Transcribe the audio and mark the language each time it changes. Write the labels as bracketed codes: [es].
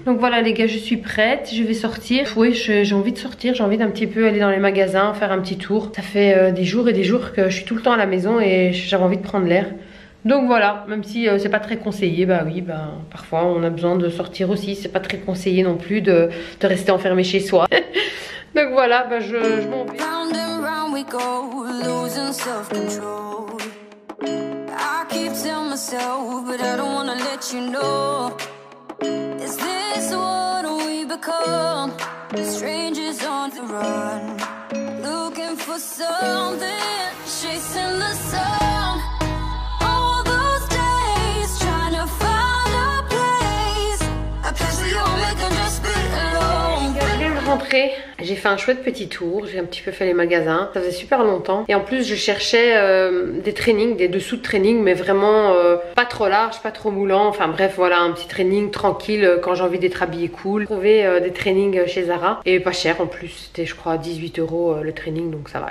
[fr] Donc voilà les gars, je suis prête, je vais sortir. Oui, j'ai envie de sortir, j'ai envie d'un petit peu aller dans les magasins, faire un petit tour. Ça fait des jours et des jours que je suis tout le temps à la maison et j'avais envie de prendre l'air. Donc voilà, même si c'est pas très conseillé, bah oui, bah parfois on a besoin de sortir aussi. C'est pas très conseillé non plus de rester enfermé chez soi. Donc voilà, bah je m'en vais. [en] We go, losing self-control. I keep telling myself, but I don't wanna let you know. Is this what we become? Strangers on the run, looking for something, chasing the sun. All those days, trying to find a place we all make them just be alone. [fr] Je viens de rentrer. J'ai fait un chouette petit tour, j'ai un petit peu fait les magasins, ça faisait super longtemps. Et en plus je cherchais des trainings, des dessous de training, mais vraiment pas trop large, pas trop moulant. Enfin bref, voilà, un petit training tranquille quand j'ai envie d'être habillée cool. J'ai trouvé des trainings chez Zara et pas cher en plus, c'était je crois 18 € le training, donc ça va.